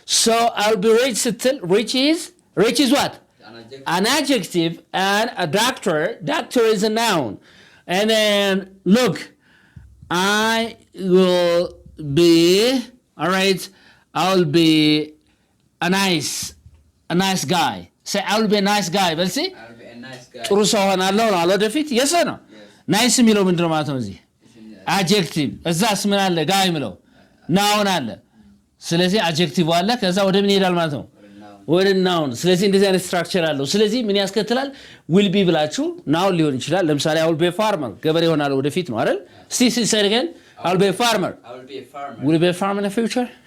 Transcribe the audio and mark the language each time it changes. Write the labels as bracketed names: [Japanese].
[English] So I'll be rich ስትል rich is what? An adjective and a doctor is a noun. And then look, I will be, all right, I'll be a nice guy. Say I will be a nice guy. Well, see? I'll be a nice guy. [Amharic] ጥሩ ሰው ሆናለሁ ነው አለ ወደፊት። [English] yes or no? [Amharic] ናይስ የሚለው ምንድነው ማለት ነው? እዚህ adjective። እዛስ ምን አለ? ጋይ የሚለው ናውን አለ። ስለዚህ adjective አለ። ከዛ ወደ ምን ይሄዳል ማለት ነው? ወደ ናውን። ስለዚህ እንደዚህ አይነት ስትራክቸር አለው። ስለዚህ ምን ያስከትላል? will be ብላችሁ ናውን ሊሆን ይችላል። ለምሳሌ [English] I will be a farmer። [Amharic] ገበሬ ሆናለሁ ወደፊት ነው አይደል? [English] say it again. I will be a farmer. Will you be a farmer in the future?